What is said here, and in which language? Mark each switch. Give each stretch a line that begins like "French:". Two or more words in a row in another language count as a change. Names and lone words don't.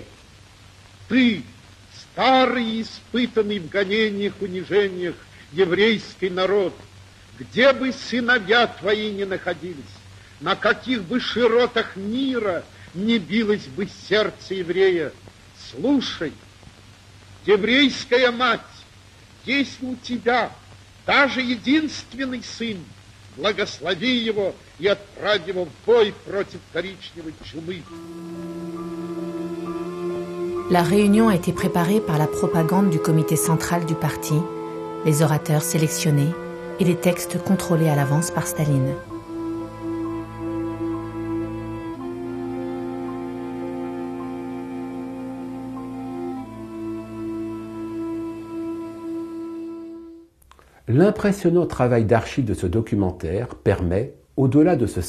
Russian: Ты, старый и испытанный в гонениях, унижениях, еврейский народ, где бы сыновья твои ни находились, на каких бы широтах мира не билось бы сердце еврея, слушай, еврейская мать, если у тебя даже единственный сын, благослови его и отправь его в бой против коричневой чумы.
French: La réunion a été préparée par la propagande du comité central du parti, les orateurs sélectionnés et les textes contrôlés à l'avance par Staline. L'impressionnant travail d'archives de ce documentaire permet, au-delà de ce